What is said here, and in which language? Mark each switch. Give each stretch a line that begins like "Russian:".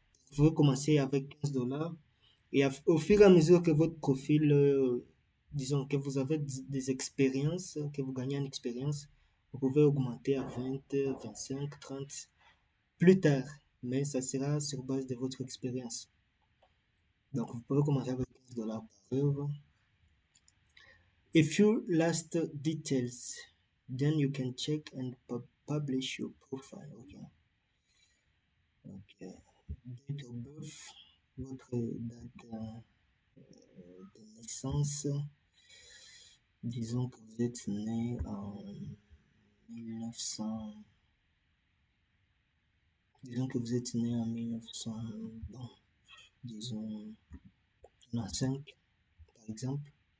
French: Vous pouvez commencer avec $15 et au fur et à mesure que votre profil, disons que vous avez des expériences, que vous gagnez en expérience, vous pouvez augmenter à 20, 25, 30 plus tard, mais ça sera sur base de votre expérience. Donc vous pouvez commencer avec $15 par heure.
English: A few last details, then you can check and publish your profile. Okay. Date of birth,
French: votre date de naissance. Disons que vous êtes né en 1900. Disons que vous êtes né en 1900. Bon, disons 95, par exemple.